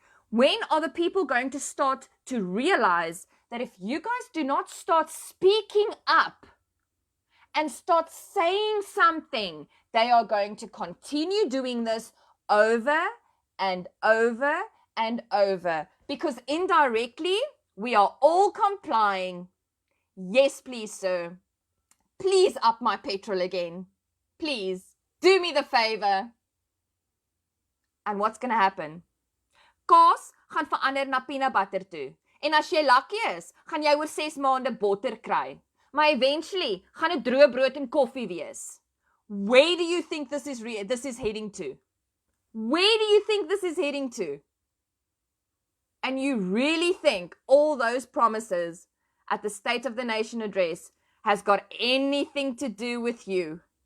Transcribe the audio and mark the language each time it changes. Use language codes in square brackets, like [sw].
[en] When are the people going to start to realize that if you guys do not start speaking up and start saying something, they are going to continue doing this over and over and over? Because indirectly, we are all complying. Yes, please, sir. Please up my petrol again. Please, do me the favor. And what's going to happen? [af] Kaas gaan verander na peanut butter toe. En as jy lucky is, gaan jy oor 6 maande botter kry. Maar eventually, gaan dit droë brood en koffie wees. [en] Where do you think this is heading to? Where do you think this is heading to? And you really think all those promises at the State of the Nation address has got anything to do with you?